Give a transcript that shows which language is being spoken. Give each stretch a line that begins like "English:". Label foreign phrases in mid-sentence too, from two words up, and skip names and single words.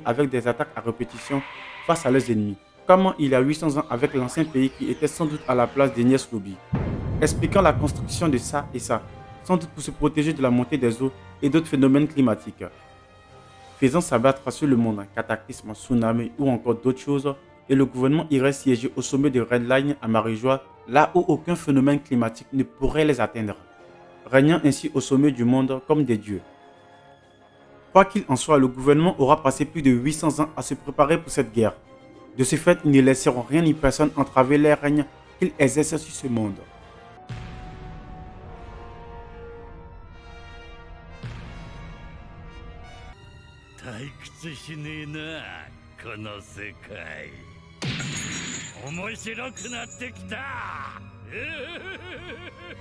French: avec des attaques à répétition face à leurs ennemis, comme il y a 800 ans avec l'ancien pays qui était sans doute à la place d'Enies Lobby, expliquant la construction de ça et ça, sans doute pour se protéger de la montée des eaux et d'autres phénomènes climatiques, faisant s'abattre sur le monde un cataclysme, tsunami ou encore d'autres choses, et le gouvernement irait siéger au sommet de Red Line à Marijois, là où aucun phénomène climatique ne pourrait les atteindre, régnant ainsi au sommet du monde comme des dieux. Quoi qu'il en soit, le gouvernement aura passé plus de 800 ans à se préparer pour cette guerre. De ce fait, ils ne laisseront rien ni personne entraver leur règne qu'ils exercent sur ce monde.
Japanese: 退屈しねえなこの世界面白くなってきた